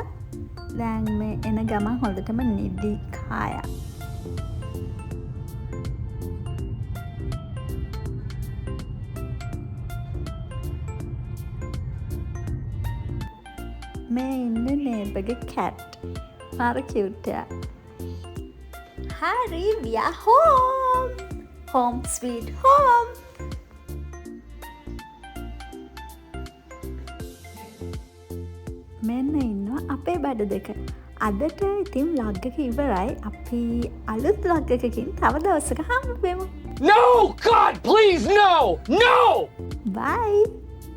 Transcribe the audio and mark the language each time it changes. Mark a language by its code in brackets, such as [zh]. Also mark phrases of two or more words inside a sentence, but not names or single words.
[si] දැන් මේ එන ගමන් හොඳටම නිදි කායා. මේ ඉන්නේ [en] neighbour's cat. [si] මාර කියුට් එකක්. [en] Harry, we are home. Home sweet home. [si] මෙන්න ඉන්නවා අපේ බඩ දෙක. අදට ඉතින් ව්ලොග් එක ඉවරයි. අපි අලුත් ව්ලොග් එකකින් තව දවසක හම්බෙමු. [en] No! God, please, no! No! [si] බයි!